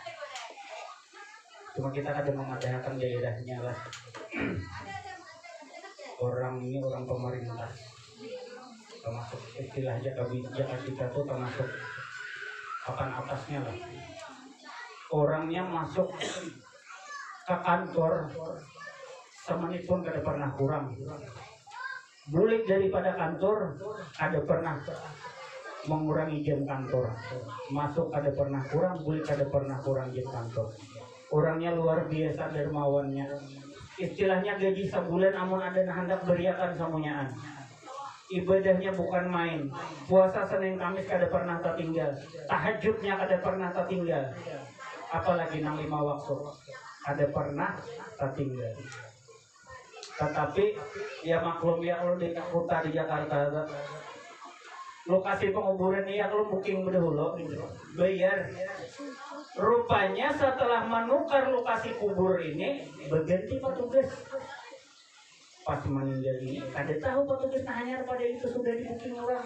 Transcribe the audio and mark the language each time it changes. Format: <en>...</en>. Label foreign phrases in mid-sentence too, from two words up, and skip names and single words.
<id>Cuma kita ada mengadakan daerahnya lah. Orang ini orang pemerintah, termasuk istilah Jakarta kita tuh termasuk papan atasnya lah. Orangnya masuk ke kantor semenit pun kada pernah kurang.</id> <bjn>Bulik daripada kantor ada pernah mengurangi jam kantor. Masuk ada pernah kurang, bulik ada pernah kurang jam kantor.</bjn> <id>Orangnya luar biasa dermawannya. Istilahnya gaji sebulan</id> <bjn>amun ada hendak beriakan semuanyaan.</bjn> <id>Ibadahnya bukan main. Puasa Senin Kamis kada pernah tertinggal. Tahajudnya kada pernah tertinggal. Apalagi 5 waktu. Ada pernah tertinggal. Tetapi ya maklum ya kalau di kota di Jakarta lokasi penguburan ini ya kalau booking dahulu bayar. Rupanya setelah menukar lokasi kubur ini berganti petugas. Pas meninggal ini kada tahu petugas hanya pada itu sudah di booking orang.</id>